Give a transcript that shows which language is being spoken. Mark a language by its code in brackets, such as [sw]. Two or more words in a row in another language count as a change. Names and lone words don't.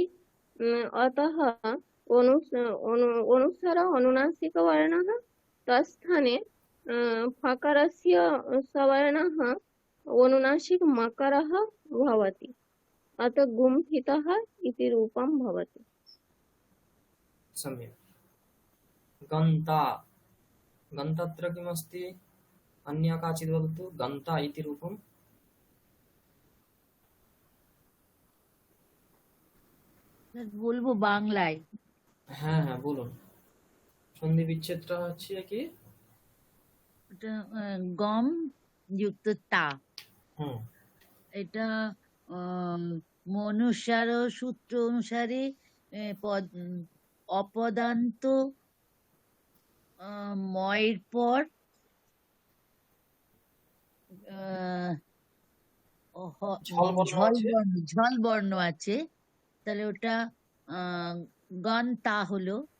[sa] अतः अनुस्वार अनुनासिकवर्णः, तत्स्थाने फकारस्य सवर्णः अनुनासिक मकारः भवति। अतः गुम्फितः इति रूपं भवति। सम्यक्। गन्ता, गन्तात्र किमस्ति? अन्या काचित् वदतु। गन्ता इति रूपं। [bn] বলবো বাংলায়? হ্যাঁ হ্যাঁ বলুন। সন্ধি বিচ্ছেদটা হচ্ছে কি? এটা গম যুক্ত তা। এটা মনুষ্যার সূত্র অনুসারে অপদান্ত ময়ের পর ঝল বর্ণ আছে, তাহলে ওটা গন তা হলো।